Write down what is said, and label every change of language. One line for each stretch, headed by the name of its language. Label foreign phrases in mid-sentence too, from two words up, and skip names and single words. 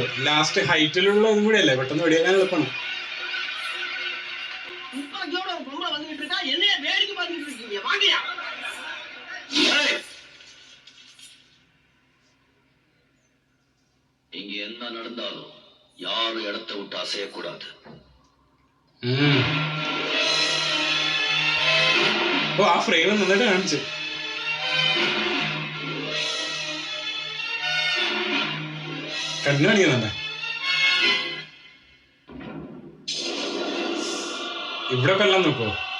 English: last height
Malayalam: ഇതും കൂടി അല്ലേ, പെട്ടെന്ന് വെടിയാക്കാൻ എളുപ്പമാണ്.
Tamil: இங்க என்ன நடந்தாலும் யாரும் இடத்தை விட்டு அசையக்கூடாது.
Malayalam: ഓ ആ ഫ്രെയിം നന്നായിട്ട് കാണിച്ചു. കണ്ണു കാണിക്കുന്നുണ്ടേ. ഇവിടെ കൊല്ലാൻ നോക്കോ?